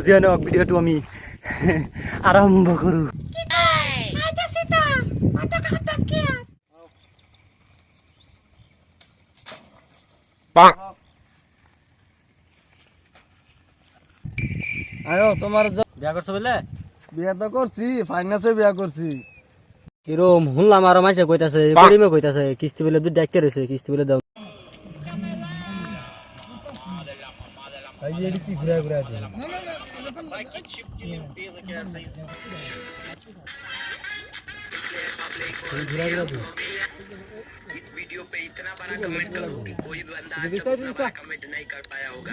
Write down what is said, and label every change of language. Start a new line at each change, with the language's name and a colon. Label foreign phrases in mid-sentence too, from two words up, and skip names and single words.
Assamese: যিয়ে নহওক ভিডিঅ'টো আমি আৰম্ভ কৰোঁ।
Bangla: আয়ো তোমার বিয়া করছো বলে বিয়া তো করছি, ফাইনান্সে বিয়া করছি। কিরম শুনলাম আরো মাইসে কইতাছে করিমে কইতাছে কিস্তি বলে দুধ ডাকতে রয়েছে, কিস্তি বলে দাও।
Hindi: इस वीडियो पे इतना बड़ा कमेंट करो कि कोई बंदा आज तक उतना बड़ा कमेंट नहीं कर पाया होगा।